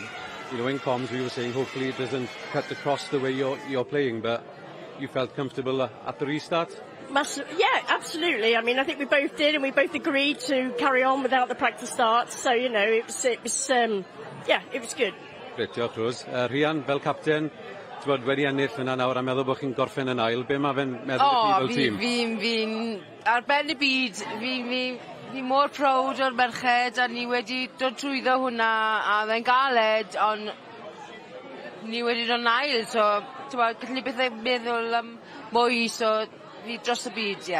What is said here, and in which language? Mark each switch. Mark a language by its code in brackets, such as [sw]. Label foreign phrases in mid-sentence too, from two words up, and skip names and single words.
[en] You know, in comms we were saying hopefully it doesn't cut across the way you're playing, but you felt comfortable at the restart? Yeah, absolutely. I mean, I think we both did, and we both agreed to carry on without the practice start. So, you know, it was good. Great, [cy] diolch Rose. Rhian, fel capten, ti'n bod wedi ennill yna nawr a meddwl bod chi'n gorffen yn ail. Be mae fe'n meddwl i fel tîm? Fi'n ar ben y byd, fi mor proud o'r merched, a ni wedi dod trwyddo hwnna, a fe'n galed, ond ni wedi dod yn ail, so gallu bethau meddwl am mwy, so fi dros y byd, ie.